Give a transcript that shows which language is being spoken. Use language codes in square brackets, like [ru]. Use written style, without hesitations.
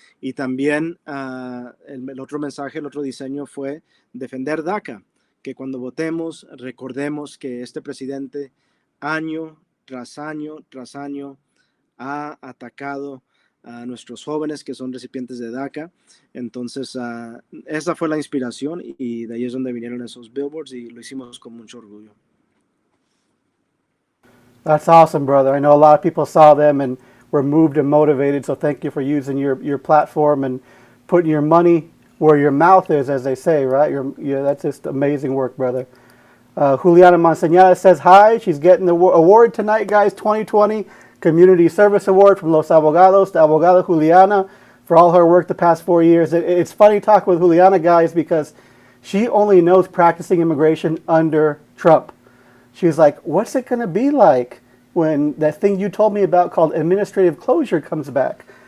[es] Y también el otro mensaje, el otro diseño fue defender DACA, que cuando votemos recordemos que este presidente año tras año tras año ha atacado a nuestros jóvenes que son recipientes de DACA. Entonces, esa fue la inspiración y de ahí es donde vinieron esos billboards y lo hicimos con mucho orgullo. [en] That's awesome, brother. I know a lot of people saw them and were moved and motivated, so thank you for using your platform and putting your money where your mouth is, as they say, right? That's just amazing work, brother. Juliana Monseñada says hi. She's getting the award tonight, guys, 2020 Community Service Award from Los Abogados to Abogado Juliana for all her work the past 4 years. It's funny talking with Juliana, guys, because she only knows practicing immigration under Trump. She's like, what's it going to be like when that thing you told me about called administrative closure comes back?